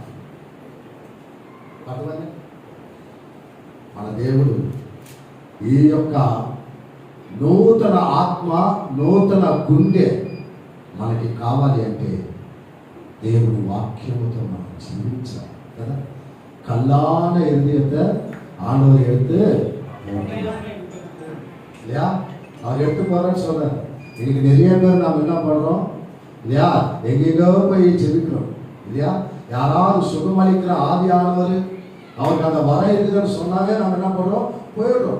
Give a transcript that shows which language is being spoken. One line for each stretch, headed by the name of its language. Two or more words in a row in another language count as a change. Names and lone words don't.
Telugu: అర్థమైందా? మన దేవుడు ఈ యొక్క నూతన ఆత్మ, నూతన గుండె మనకి కావాలి అంటే దేవుని వాక్యముతో మనం జీవించాలి కదా.
Tamil: கல்லான இருதயத்தை ஆண்டவர் எடுத்து இல்லையா, அவர் எடுத்து போறேன்னு சொல்றாரு. இன்னைக்கு நிறைய பேர் நாம் என்ன பண்றோம் இல்லையா, எங்கெங்கோ போய் ஜெபிக்கிறோம் இல்லையா. யாராவது சுகமளிக்கிற ஆவியானவர் அவருக்கு அந்த வர இருக்குதுன்னு சொன்னாவே நம்ம என்ன பண்றோம், போயிடுறோம்.